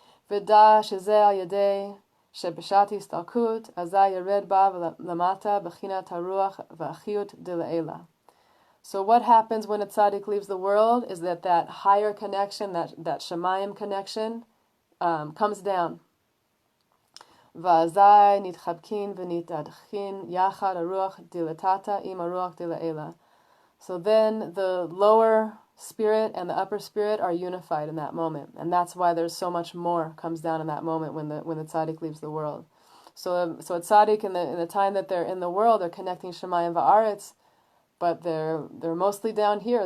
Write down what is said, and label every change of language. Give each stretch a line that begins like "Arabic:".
Hebrew: V'da shezeh al yedei שבשעת הסתלקות, אזי ירד בה למטה בחינת הרוח והחיות דלעילה.
English: So what happens when a tzaddik leaves the world is that higher connection, that Shemayim connection, comes down.
Hebrew: ואזי נתחבקין ונתאדחין יחד הרוח דלתתא עם הרוח דלעילה.
English: So then the lower spirit and the upper spirit are unified in that moment, and that's why there's so much more comes down in that moment when the tzaddik leaves the world. So a tzaddik in the time that they're in the world, they're connecting Shemayim va'aretz, but they're mostly down here.